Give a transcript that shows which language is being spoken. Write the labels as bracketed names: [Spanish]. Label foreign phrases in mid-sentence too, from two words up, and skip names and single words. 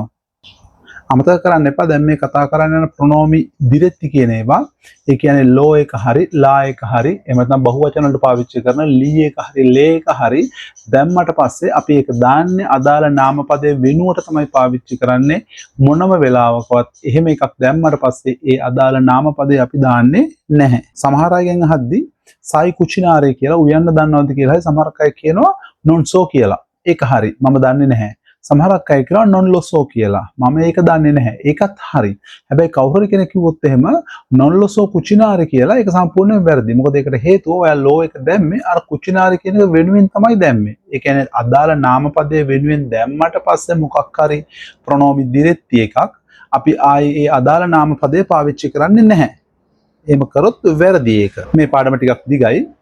[Sinhala] අමතක කරන්න එපා දැන් මේ කතා කරන්න යන [Italian] pronomi diretti [Sinhala] කියන ඒවා ඒ කියන්නේ ලෝ එක හරි ලා එක හරි එහෙම නැත්නම් බහුවචන වලට පාවිච්චි කරන ලී එක හරි ලේ එක හරි දැම්මට පස්සේ අපි ඒක දාන්නේ අදාළ නාමපදයේ වෙනුවට තමයි පාවිච්චි කරන්නේ මොනම වෙලාවකවත් එහෙම එකක් දැම්මට පස්සේ ඒ අදාළ නාමපදේ අපි දාන්නේ නැහැ. සමහර අයගෙන් අහද්දි [Italian] sai cucinare [Sinhala] කියලා උයන්න දන්නවද කියලා හරි සමහර අය කියනවා [Italian] non so [Sinhala] කියලා. ඒක හරි මම දන්නේ නැහැ. සමහරක් අය කියනවා [Italian] non loso [Sinhala] කියලා. මම ඒක දන්නේ නැහැ. ඒකත් හරි. හැබැයි කවුරු හරි කෙනෙක් කිව්වොත් එහෙම [Italian] non loso cucinare [Sinhala] කියලා ඒක සම්පූර්ණයෙන් වැරදි. මොකද ඒකට හේතුව ඔයා ලෝ එක දැම්මේ අර cucinare කියන එක වෙනුවෙන් තමයි දැම්මේ. ඒ කියන්නේ අදාළ නාමපදයේ වෙනුවෙන් දැම්මට පස්සේ මොකක් හරි [Italian] pronomi diretti [Sinhala] එකක් අපි ආයේ ඒ අදාළ නාමපදයේ පාවිච්චි කරන්නේ නැහැ. එහෙම කරොත් වැරදි ඒක. මේ පාඩම ටිකක් දිගයි.